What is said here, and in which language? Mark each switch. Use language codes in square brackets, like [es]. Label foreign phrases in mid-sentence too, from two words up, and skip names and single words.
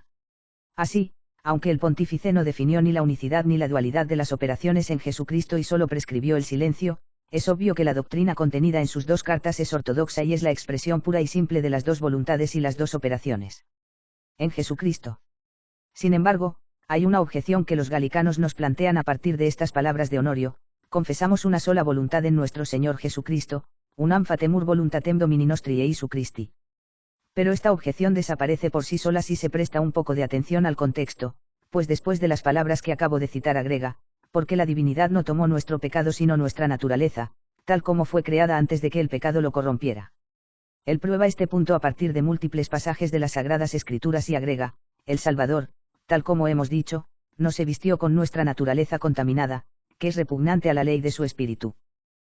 [es] Así, aunque el pontífice no definió ni la unicidad ni la dualidad de las operaciones en Jesucristo y solo prescribió el silencio, es obvio que la doctrina contenida en sus dos cartas es ortodoxa y es la expresión pura y simple de las dos voluntades y las dos operaciones en Jesucristo. Sin embargo, hay una objeción que los galicanos nos plantean a partir de estas palabras de Honorio: confesamos una sola voluntad en nuestro Señor Jesucristo, [la] unam fatemur voluntatem Domini nostri Iesu Christi. [es] Pero esta objeción desaparece por sí sola si se presta un poco de atención al contexto, pues después de las palabras que acabo de citar agrega: porque la divinidad no tomó nuestro pecado sino nuestra naturaleza, tal como fue creada antes de que el pecado lo corrompiera. Él prueba este punto a partir de múltiples pasajes de las Sagradas Escrituras y agrega: el Salvador, tal como hemos dicho, no se vistió con nuestra naturaleza contaminada, que es repugnante a la ley de su espíritu.